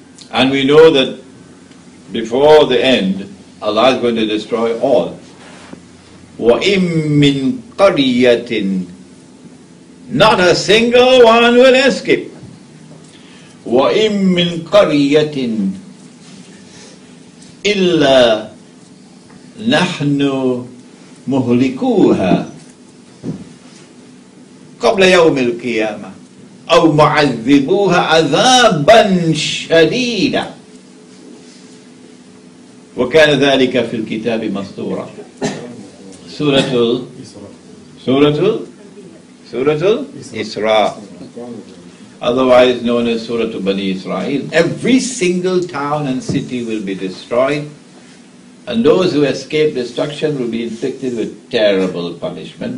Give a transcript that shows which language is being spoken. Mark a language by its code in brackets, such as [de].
[en] And we know that before the end, Allah is going to destroy all. [ar] وَإِن مِّن قَرْيَةٍ, [en] not a single one will escape. [ar] وَإِن مِّن قَرْيَةٍ إِلَّا نَحْنُ مُهْلِكُوهَا قبل يوم القيامة أو معذبوها عذابا شديدا وكان ذلك في الكتاب مسطورا. [en] سورة Isra, otherwise known as Surah Bani Israel. Every single town and city will be destroyed, and those who escape destruction will be inflicted with terrible punishment.